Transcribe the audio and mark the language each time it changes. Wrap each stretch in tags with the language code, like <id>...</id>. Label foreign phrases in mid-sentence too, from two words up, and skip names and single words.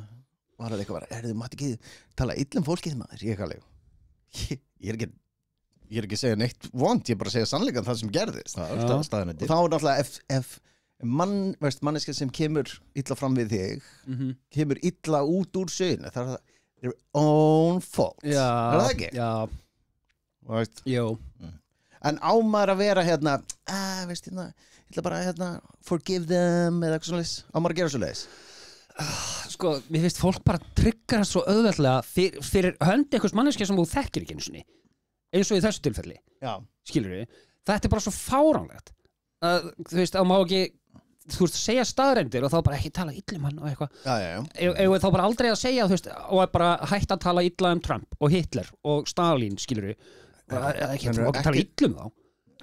<is>Og það var eitthvað bara, þú mátt ekki tala illum fólkið maður, ég er ekki að segja neitt vont, ég er bara að segja sannleikann það sem gerðist. Og þá er náttúrulega ef manneska sem kemur illa fram við þig kemur illa út úr söguna það er</is> <en>their own fault</en> <is>Já, er það ekki? Já, Veist? jú En á maður að vera hérna veist hérna, ég ætla bara</is> <en>forgive them</en> <is>eða eitthvað svoleiðis á maður að gera svoleiðis Sko, mér finnst fólk bara tryggar svo auðveldlega fyrir hönd einhvers manneskja sem þú þekkir ekki einu sinni eins og í þessu tilfelli Já, skilur við, þetta er bara svo fáránlegt þú veist, þá má ekki þú veist, segja staðreyndir og þá bara ekki tala illa um hann og eitthvað eða þá bara aldrei að segja, þú veist, og bara hægt að tala illa um Trump og Hitler og Stalin, skilur við ekki tala illa um þá</is>